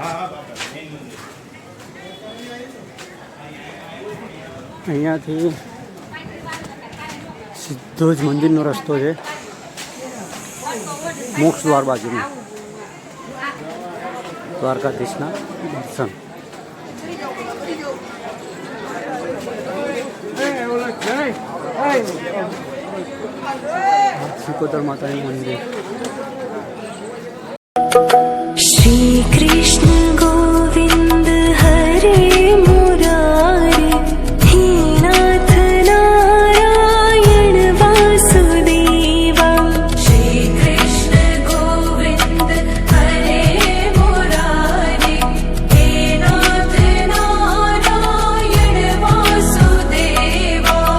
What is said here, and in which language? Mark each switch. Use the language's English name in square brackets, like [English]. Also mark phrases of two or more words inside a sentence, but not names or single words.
[Gujarati] અહીંયાથી સીધો જ મંદિરનો રસ્તો છે મોક્ષ દ્વાર બાજુનો. દ્વારકાધીશના દર્શન. સિકોતર માતાનું મંદિર. [Sanskrit] श्री कृष्ण गोविंद हरे मुरारे हे नाथ नारायण वासुदेवा. श्री कृष्ण गोविंद हरे मुरारे हे नाथ नारायण वासुदेवा.